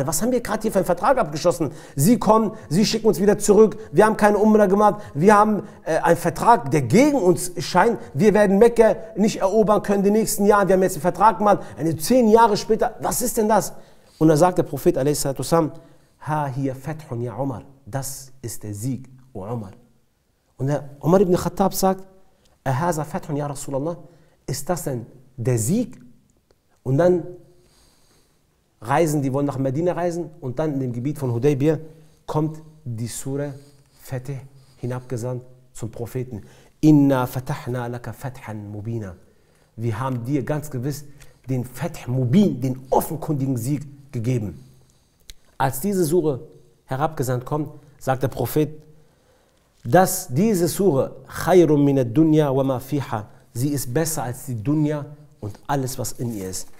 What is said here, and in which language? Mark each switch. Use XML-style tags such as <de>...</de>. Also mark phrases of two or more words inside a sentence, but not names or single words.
<de>Was haben wir gerade hier für einen Vertrag abgeschlossen? Sie kommen, sie schicken uns wieder zurück, wir haben keine Umrah gemacht, wir haben einen Vertrag, der gegen uns scheint, wir werden Mekka nicht erobern können in den nächsten Jahren, wir haben jetzt einen Vertrag gemacht, 10 Jahre später, was ist denn das? Und dann sagt der Prophet a.s.</de> <ar>ها هي فتح يا عمر,</ar> <de>das ist der Sieg, o Umar. Und der Umar ibn Khattab sagt,</de> <ar>أهذا فتح يا رسول الله,</ar> <de>ist das denn der Sieg? Und dann die wollen nach Medina reisen und dann in dem Gebiet von Hudaybiyah kommt die Surah Fatih hinabgesandt zum Propheten.</de> <ar>إنا فتحنا لك فتحا مبينا.</ar> <de>Wir haben dir ganz gewiss den</de> <ar>فتح مبين,</ar> <de>den offenkundigen Sieg gegeben. Als diese Surah herabgesandt kommt, sagt der Prophet, dass diese Surah</de> <ar>خير من الدنيا وما فيها,</ar> <de>sie ist besser als die Dunya und alles, was in ihr ist.</de>